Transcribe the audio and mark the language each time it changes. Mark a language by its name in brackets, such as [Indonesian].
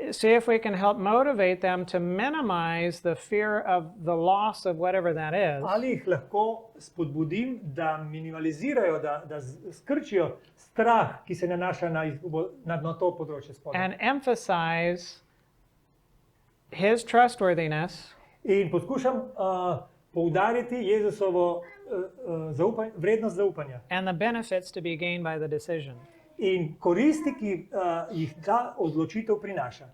[English] See if we can help motivate them to minimize the fear of the loss of whatever that is. [Slovenian] ali jih lahko spodbudim, da minimalizirajo, da skrčijo strah, ki se nanaša na izgubo na to področje spodaj. [English] And emphasize his trustworthiness [Slovenian] In poskušam poudariti Jezusovo vrednost zaupanja [English] and the benefits to be gained by the decision, [Slovenian] in koristi, ki jih ta odločitev prinaša.